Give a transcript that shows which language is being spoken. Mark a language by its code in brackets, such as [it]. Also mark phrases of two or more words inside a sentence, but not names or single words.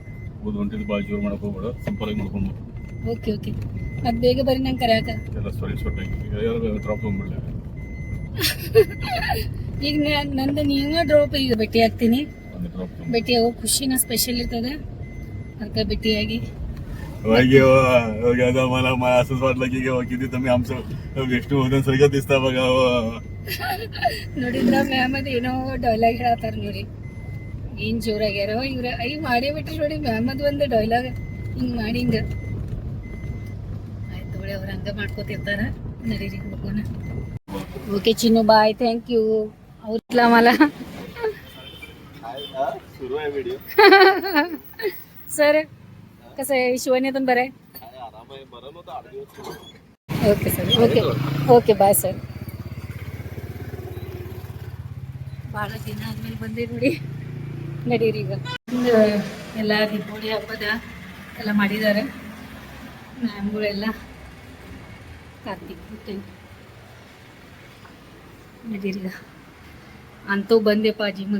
[kn] ಓಕೆ ಓಕೆ, ಮತ್ ಬೇಗ ಬರ್ರಿ ನಂಗೆ ಕರ್ಯಾಕ. ಈಗ ನಂದು ನೀವ ಡ್ರಾಪ್ ಈಗ ಭೇಟಿ ಆಗ್ತೀನಿ. ಭೇಟಿ ಆಗೋ ಖುಷಿನ ಸ್ಪೆಷಲ್ ಇರ್ತದೆ, ಅದಕ್ಕೆ ಭೇಟಿಯಾಗಿ. [mr] मला असंच वाटलं की किती तुम्ही आमचं विष्णू होऊन सगळं दिसता बघा. [kn] ನೋಡಿದ್ರ ಮ್ಯಾಮ್ ಅದ ಏನೋ ಡೈಲಾಗ್ ಹೇಳತ್ತಾರ ನೋಡಿ, ಏನ್ ಜೋರಾಗ್ಯಾರ ಇವ್ರ. ಮಾಡೇ ಬಿಟ್ರಿ ನೋಡಿ ಮ್ಯಾಮ್ ಅದ್ ಒಂದು ಡೈಲಾಗ್ ಹಿಂಗ್ ಮಾಡಿಂದ. ಆಯ್ತು ನೋಡಿ, ಅವ್ರ ಹಂಗ ಮಾಡ್ಕೋತಿರ್ತಾರ. ನಡೀರಿ ಹೋಗೋಣ. [mr] ओके चिनू, बाय, [en] thank you. [mr] आवडला मला. सुरू आहे व्हिडिओ. सर कसं आहे? शिवण्यातून बरं आहे? ओके सर, ओके ओके, बाय ಸರ್. [kn] ಭಾಳ ದಿನ ಆದ್ಮೇಲೆ ಬಂದೆ ನೋಡಿ. ನಡೀರಿ ಈಗ. ಎಲ್ಲ ದೀಪಾವಳಿ ಹಬ್ಬದ ಎಲ್ಲ ಮಾಡಿದ್ದಾರೆ ಮ್ಯಾಮ್ಗಳೆಲ್ಲ. ಕಾರ್ತಿಕ್ ನಡೀರಿಗ ಅಂತೂ ಬಂದೆಪ್ಪ ಜಿಮ್ಗೆ.